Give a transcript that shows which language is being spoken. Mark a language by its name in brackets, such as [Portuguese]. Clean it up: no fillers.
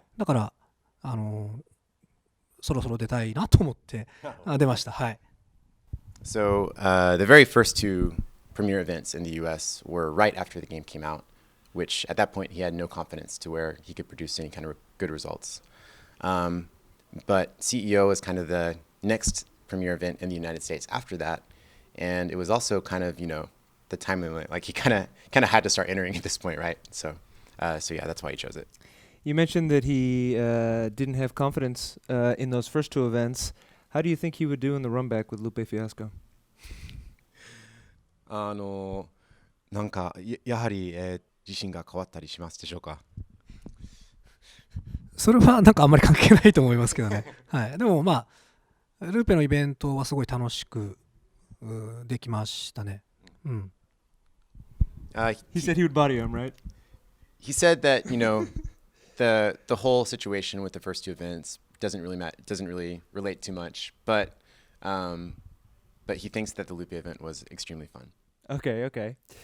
[Japanese] だからそろそろ出たいなと思って出ました。はい。 [English] So the very first 2 premier events in the US were right after the game came out, which at that point he had no confidence to where he could produce any kind of good results. But CEO was kind of the next premier event in the United States after that, and it was also kind of the time limit. Like he kind of had to start entering at this point, right? So yeah, that's why he chose it. You mentioned that he didn't have confidence in those first 2 events. How do you think he would do in the runback with Lupe Fiasco? [Japanese] なんかやはり自信が変わったりしますでしょうか。それはなんかあんまり関係ないと思いますけどね。はい。でもルーペのイベントはすごい楽しくできましたね。うん。 [English] He said he would body him, right? He said that the whole situation with the first 2 events doesn't really relate too much, but he thinks that the Lupe event was extremely fun. Okay.